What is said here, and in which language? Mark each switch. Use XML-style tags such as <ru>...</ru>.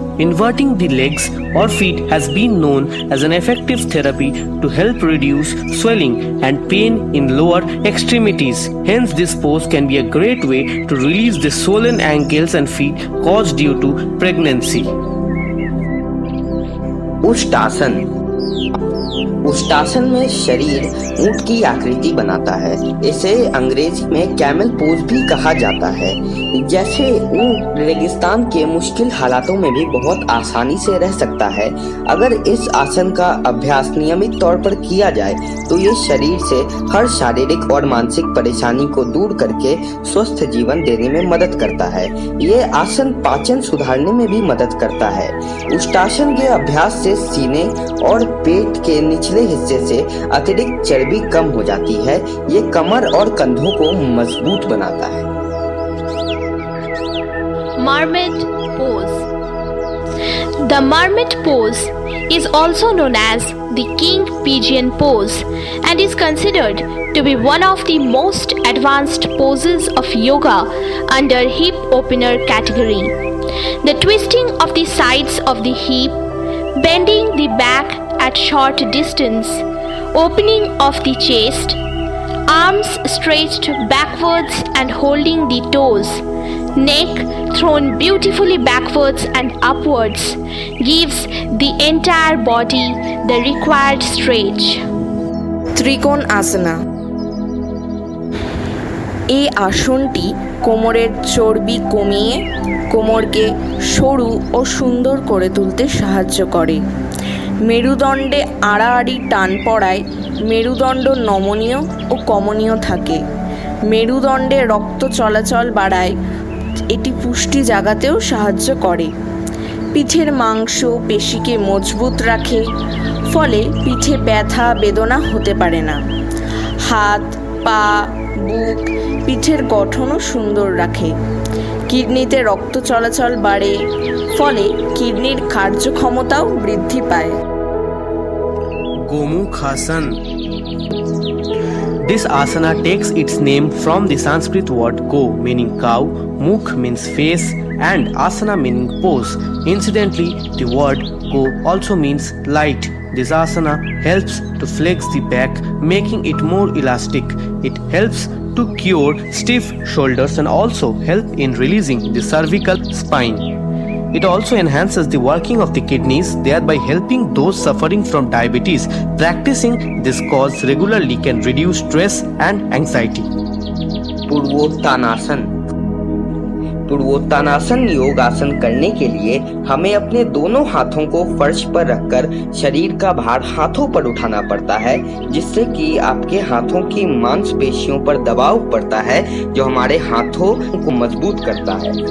<en>Inverting the legs or feet has been known as an effective therapy to help reduce swelling and pain in lower extremities. Hence, this pose can be a great way to release the swollen ankles and feet caused due to pregnancy.</en> <hi>उष्टासन। उष्टासन में शरीर ऊंट की आकृति बनाता है। इसे अंग्रेजी में कैमल पोज भी कहा जाता है। जैसे ऊंट रेगिस्तान के मुश्किल हालातों में भी बहुत आसानी से रह सकता है। अगर इस आसन का अभ्यास नियमित तौर पर किया जाए तो ये शरीर से हर शारीरिक और मानसिक परेशानी को दूर करके स्वस्थ जीवन देने में मदद करता है। ये आसन पाचन सुधारने में भी मदद करता है। उष्टासन के अभ्यास से सीने और पेट के निचले हिस्से से अतिरिक्त चर्बी कम हो जाती है। ये कमर और कंधों को मजबूत बनाता है।</hi> <en>Marmot pose. The marmot pose is also known as the king pigeon pose and is considered to be one of the most advanced poses of yoga under hip opener category. The twisting of the sides of the hip, bending the back at short distance, opening of the chest, arms stretched backwards and holding the toes, neck thrown beautifully backwards and upwards gives the entire body the required stretch.</en> <bn>ত্রিকোণ আসনা। এই আসনটি কোমরের চর্বি কমিয়ে কোমরকে সরু ও সুন্দর করে তুলতে সাহায্য করে। মেরুদণ্ডে আড়াআড়ি টান পড়ায় মেরুদণ্ড নমনীয় ও কমনীয় থাকে। মেরুদণ্ডে রক্ত চলাচল বাড়ায়। এটি পুষ্টি জাগাতেও সাহায্য করে। পিঠের মাংস পেশিকে মজবুত রাখে, ফলে পিঠে ব্যথা বেদনা হতে পারে না। হাত, পা, বুক, পিঠের গঠনও সুন্দর রাখে। কিডনিতে রক্ত চলাচল বাড়ে, ফলে কিডনির কার্যক্ষমতাও বৃদ্ধি পায়।</bn> <en>Gomukhasan. This asana takes its name from the Sanskrit word go meaning cow, mukh means face, and asana meaning pose. Incidentally, the word go also means light. This asana helps to flex the back, making it more elastic. It helps to cure stiff shoulders and also help in releasing the cervical spine. It also enhances the working of the kidneys, thereby helping those suffering from diabetes. Practicing this cause regularly can reduce stress and anxiety.</en> <hi>Purvottanasana. Purvottanasana योग आसन करने के लिए हमें अपने दोनों हाथों को फर्श पर रखकर शरीर का भार हाथों पर उठाना पड़ता है, जिससे कि आपके हाथों की मांसपेशियों पर दबाव पड़ता है जो हमारे हाथों को मजबूत करता है।</hi>